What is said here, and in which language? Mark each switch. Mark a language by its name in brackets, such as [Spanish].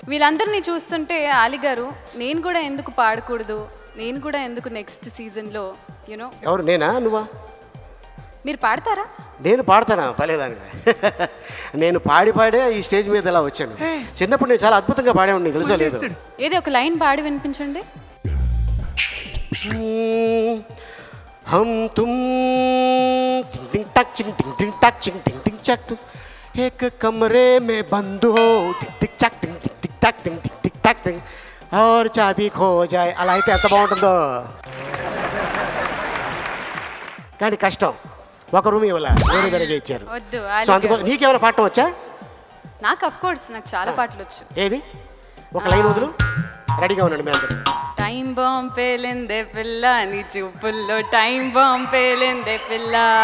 [Telugu] వీళ్ళందరినీ చూస్తుంటే అలీ గారు నేను కూడా ఎందుకు పాడకూడదు, నేను కూడా ఎందుకు నెక్స్ట్ సీజన్లో యూనో. ఎవరు, నేనా నువ్వా? మీరు పాడతారా? నేను పాడతానా? పలేదాని. నేను పాడే ఈ స్టేజ్ మీద ఎలా వచ్చాను. చిన్నప్పుడు నేను చాలా అద్భుతంగా పాడేవాడిని, తెలుసా లేదు? ఏదో ఒక లైన్ పాడి వినిపించండి. [Hindi] हम तुम टिंग टिंग टक चिंग टिंग टिंग टक चिंग टिंग टिंग चक एक कमरे में बंद हो टिंग टिंग चक टिंग टिंग टिंग टक टिंग टिंग टिंग टक टिंग और चाबी खो जाए. [Telugu] అలా అయితే ఎంత బాగుంటుందో. కానీ కష్టం, ఒక రూమ్ ఇవ్వాల, వేరే వేరేగా ఇచ్చారు. సో అందుకో నీకేమైనా పాడటం వచ్చా? నాకు అఫ్ కోర్స్ నాకు చాలా పాటలు వచ్చు. ఏది? ఒక లైన్ వదులు, రెడీగా ఉండండి మీ అందరూ. టైం బాంబ్ పేలిందే పిల్ల, నీ చూపుల్లో టైం బాంబ్ పేలిందే పిల్ల.